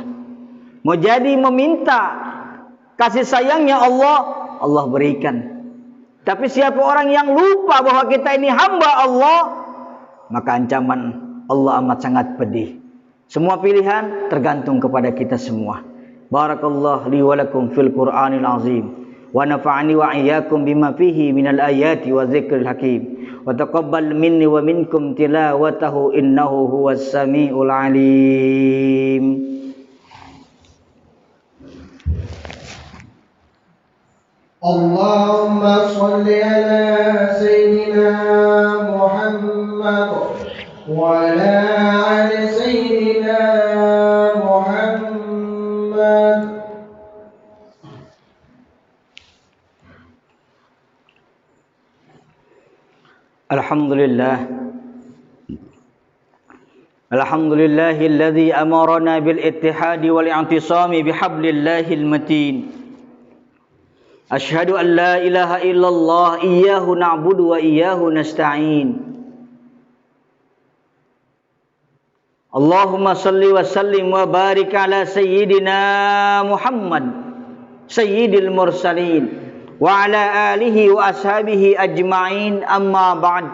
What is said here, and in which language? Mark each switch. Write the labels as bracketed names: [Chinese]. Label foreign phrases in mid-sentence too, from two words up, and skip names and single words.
[Indonesian] Mau jadi meminta kasih sayangnya Allah, Allah berikan. Tapi siapa orang yang lupa bahwa kita ini hamba Allah, maka ancaman Allah amat sangat pedih. Semua pilihan tergantung kepada kita semua. [Arabic] بارك الله لي ولكم في القرآن العظيم. ونفعني وإياكم بما فيه من الآيات والذكر الحكيم. وتقبل مني ومنكم تلاوته إنه هو السميع العليم. اللهم صل على سيدنا محمد وعلى آل سيدنا محمد. Alhamdulillah. الحمد لله الذي أمرنا بالاتحاد والاعتصام بحبل الله المتين. أشهد أن لا إله إلا الله إياه نعبد وإياه نستعين. اللهم صل وسلم وبارك على سيدنا محمد سيد المرسلين وعلى آله وأصحابه أجمعين، أما بعد.